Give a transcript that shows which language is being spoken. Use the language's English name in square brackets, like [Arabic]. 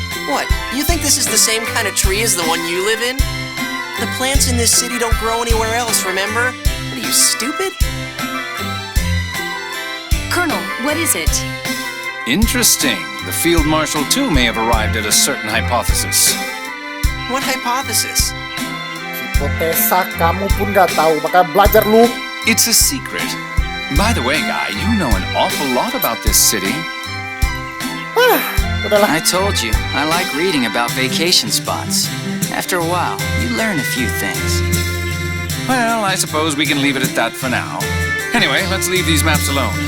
[English] What, you think this is the same kind of tree as the one you live in? The plants in this city don't grow anywhere else, remember? What are you, stupid? Colonel, what is it? Interesting. The Field Marshal too may have arrived at a certain hypothesis. What hypothesis? [Indonesian] Hipotesa kamu pun nggak tahu, maka belajar lu. [English] It's a secret. By the way, Guy, you know an awful lot about this city. [Indonesian] Udahlah. [English] I told you, I like reading about vacation spots. After a while, you learn a few things. Well, I suppose we can leave it at that for now. Anyway, let's leave these maps alone.